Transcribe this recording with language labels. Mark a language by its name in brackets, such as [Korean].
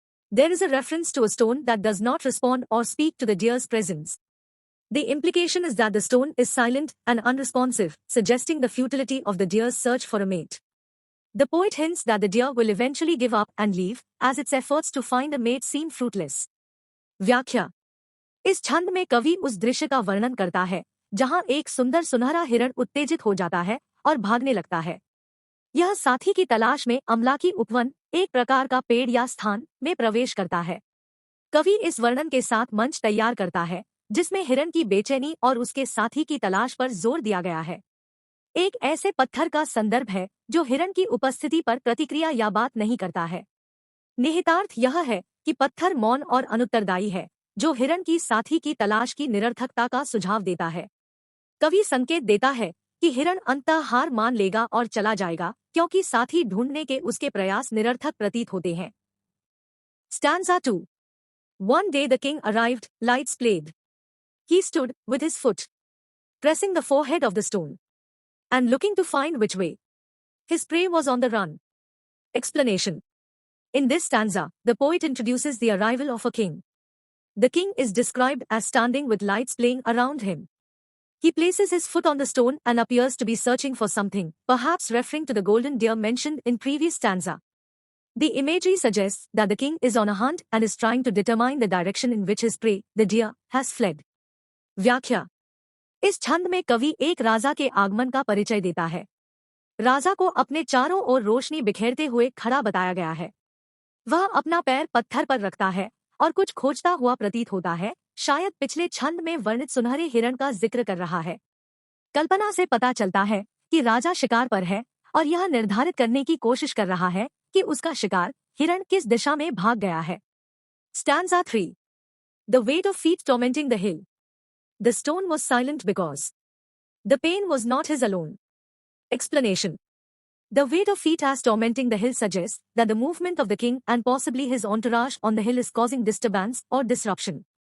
[English] There is a reference to a stone that does not respond or speak to the deer's presence. The implication is that the stone is silent and unresponsive, suggesting the futility of the deer's search for a mate. The poet hints that the deer will eventually give up and leave, as its efforts to find a mate seem fruitless. [Hindi] व्याख्या. इस छंद में कवि उस दृश्य का वर्णन करता है जहां एक सुंदर सुनहरा हिरण उत्तेजित हो जाता है और भागने लगता है। यह साथी की तलाश में अमलाकी उपवन, एक प्रकार का पेड़ या स्थान, में प्रवेश करता है। कवि इस वर्णन के साथ मंच तैयार करता है जिसमें हिरण की बेचैनी और उसके साथी की तलाश पर जोर दिया गया है। एक ऐसे पत्थर का संदर्भ है जो हिरण की उपस्थिति पर प्रतिक्रिया या बात नहीं करता है। निहितार्थ यह है कि पत्थर मौन और अनुत्तरदायी है, जो हिरण की साथी की तलाश की निरर्थकता का सुझाव देता है। कवि संकेत देता है कि हिरण अंततः हार मान लेगा और चला जाएगा, क्योंकि साथी ढूंढने के उसके प्रयास निरर्थक प्रतीत होते हैं। [English] Stanza 2. One day the king arrived, lights played. He stood, with his foot pressing the forehead of the stone, and looking to find which way his prey was on the run. Explanation. In this stanza, the poet introduces the arrival of a king. The king is described as standing with lights playing around him. He places his foot on the stone and appears to be searching for something, perhaps referring to the golden deer mentioned in previous stanza. The imagery suggests that the king is on a hunt and is trying to determine the direction in which his prey, the deer, has fled. [Hindi] व्याख्या. इस छंद में कवि एक राजा के आगमन का परिचय देता है। राजा को अपने चारों ओर रोशनी बिखेरते हुए खड़ा बताया गया है। वह अपना पैर पत्थर पर रखता है और कुछ खोजता हुआ प्रतीत होता है, शायद पिछले छंद में वर्णित सुनहरे हिरण का जिक्र कर रहा है। कल्पना से पता चलता है कि राजा शिकार पर है और यह निर्धारित करने की कोशिश कर रहा है कि उसका शिकार, हिरण, किस दिशा में भाग गया है। [English] Stanza 3. The weight of feet tormenting the hill. The stone was silent because the pain was not his alone. Explanation. The weight of feet as tormenting the hill suggests that the movement of the king and possibly his entourage on the hill is causing disturbance or disruption.